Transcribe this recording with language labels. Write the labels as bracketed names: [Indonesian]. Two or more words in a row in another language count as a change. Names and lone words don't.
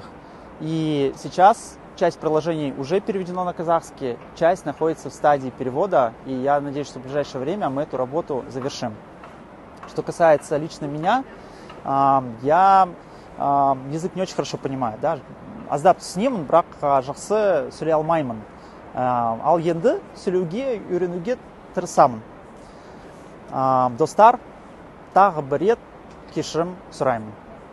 [Russian] И сейчас часть приложений уже переведено на казахский, часть находится в стадии перевода, и я надеюсь, что в ближайшее время мы эту работу завершим. Что касается лично меня, я язык не очень хорошо понимаю. Да? [Kazakh] Аздап түсінемін, бірақ жақсы сөйлей алмаймын. Ал енді сөйлеуге, үйренуге тырысамын. Достар, тағы бір рет кешірім сұраймын.